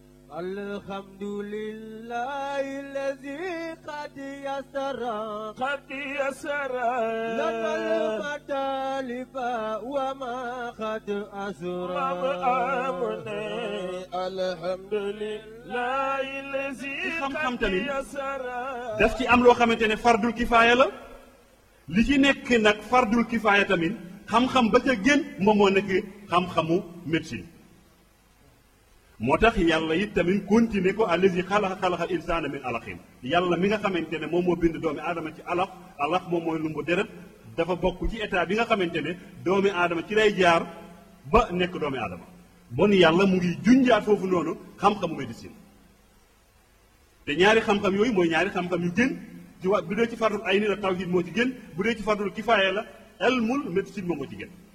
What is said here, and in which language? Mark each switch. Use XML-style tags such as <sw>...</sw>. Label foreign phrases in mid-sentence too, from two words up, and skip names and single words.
<ar>الحمد لله الذي قد يسر لنا المطالب وما قد أسر الحمد لله الذي قد يسر</ar> <wo>daf ci am loo xamante ne</wo> <ar>فرض الكفاية</ar> <wo>la li ci nekk nag</wo> <ar>فرض الكفاية</ar> <wo>tamit xam-xam ba ca gën moom moo nekk xam-xamu médecine moo tax yàlla it tamit continuer ko</wo> <ar>الذي خلق الإنسان من علق</ar> <wo>yàlla mi nga xamante ne moom moo bind doomi aadama ci alaq moom mooy lumbu deret dafa bokk ci état bi nga xamante ne doomi aadama ci lay jaar ba nekk doomi aadama bon yàlla mu ngi junjaat foofu noonu xam-xamu médecine te ñaari xam-xam yooyu mooy ñaari xam-xam yu gën ci bu dee ci</wo> <ar>فرض العين</ar> <wo>la tawhid moo ci gën bu dee ci</wo> <ar>فرض الكفاية</ar> <wo>la elmul médecine moom moo ci gën</wo>